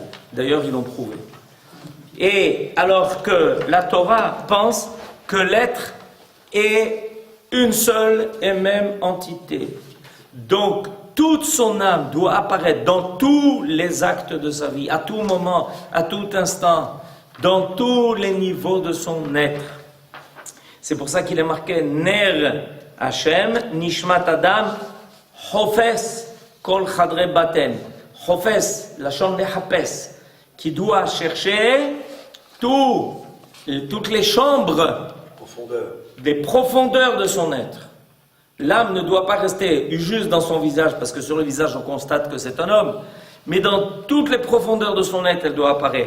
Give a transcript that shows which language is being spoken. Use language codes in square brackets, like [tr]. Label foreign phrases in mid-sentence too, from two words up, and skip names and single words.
[fr] D'ailleurs, ils l'ont prouvé. Et alors que la Torah pense que l'être est une seule et même entité. Donc, toute son âme doit apparaître dans tous les actes de sa vie, à tout moment, à tout instant, dans tous les niveaux de son être. C'est pour ça qu'il est marqué [he] נר השם נשמת אדם חופש כל חדרי בטן. [fr] Hofes, la chambre de Hapes, qui doit chercher toutes les chambres des profondeurs de son être. L'âme ne doit pas rester juste dans son visage, parce que sur le visage on constate que c'est un homme, mais dans toutes les profondeurs de son être, elle doit apparaître.